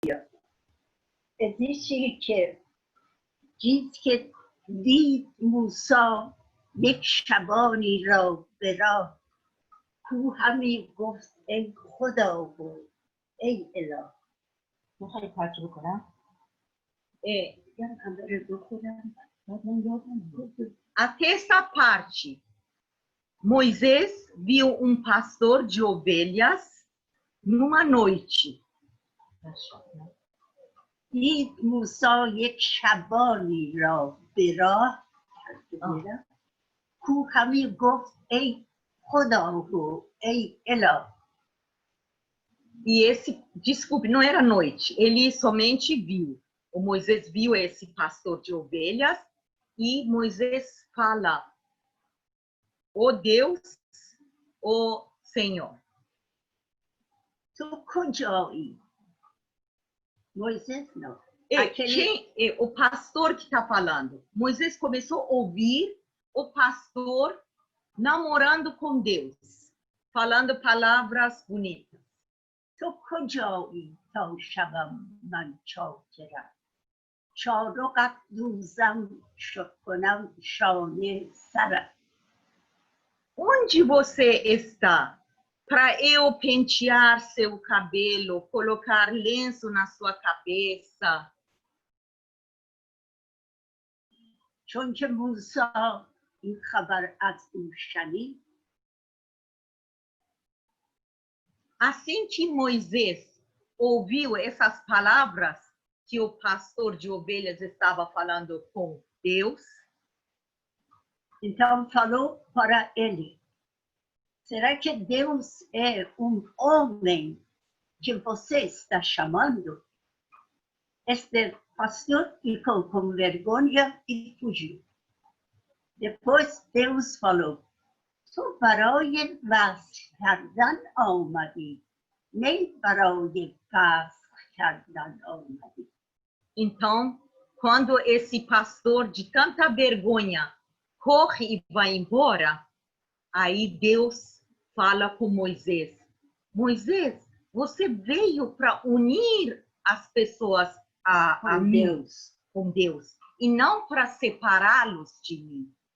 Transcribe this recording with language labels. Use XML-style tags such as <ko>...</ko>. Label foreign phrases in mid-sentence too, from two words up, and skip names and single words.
<fa>existe که diz که دید موسی یک شبانی را به راه کو همی گفت ای خدا و ای اله. میخوای ترجمه کنم؟</fa> <pt>A terça parte. Moisés viu um pastor de ovelhas numa noite.</pt> <fa>دید موسی یک شبانی را به راه کو همی گفت ای خدا و ای اله.</fa> <pt>E desculpe, não era noite, ele somente viu. O Moisés viu esse pastor de ovelhas e Moisés fala, o Deus, o Senhor.</pt> <fa>تو کجایی؟ Moisés não.</fa> <pt>O pastor que está falando. Moisés começou a ouvir o pastor namorando com Deus, falando palavras bonitas.</pt> <fa>تو کجایی تا شبم من چاکرم چارقت دوزم کنم شانه سرم.</fa> <pt>Onde você está? Para eu pentear seu cabelo, colocar lenço na sua cabeça.</pt> <fa>چون که موسی این خبر از او شنید</fa> <pt>Assim que Moisés ouviu essas palavras que o pastor de ovelhas estava falando com Deus, então falou para ele: será que Deus é homem que você está chamando? Este pastor ficou com vergonha e fugiu. Depois Deus falou:</pt> <fa>تو برای وصل کردن آمدی نه برای فسخ کردن آمدی.</fa> <pt>Então, quando esse pastor de tanta vergonha corre e vai embora, aí Deus fala com Moisés: Moisés, você veio para unir as pessoas a mim, com Deus, e não para separá-los de mim.</pt>